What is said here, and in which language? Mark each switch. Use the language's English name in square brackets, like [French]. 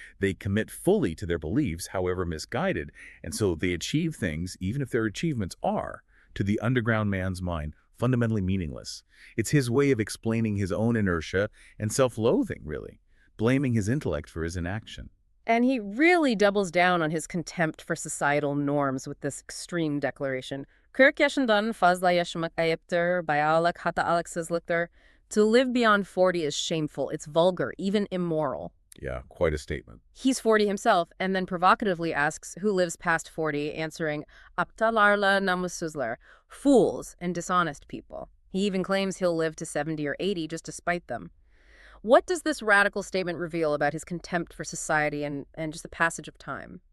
[English] They commit fully to their beliefs, however misguided, and so they achieve things, even if their achievements are, to the underground man's mind, fundamentally meaningless. It's his way of explaining his own inertia and self-loathing, really, blaming his intellect for his inaction. And he really doubles down on his contempt for societal norms with this extreme declaration. [Turkish] Kırk yaşından fazla yaşamak ayıptır, bayağılık hatalıksızlıktır. [English] To live beyond 40 is shameful, it's vulgar, even immoral. Yeah, quite a statement. He's 40 himself, and then provocatively asks who lives past 40, answering, [Turkish] aptalarla namussuzlar, [English] fools and dishonest people. He even claims he'll live to 70 or 80 just to spite them. What does this radical statement reveal about his contempt for society and just the passage of time?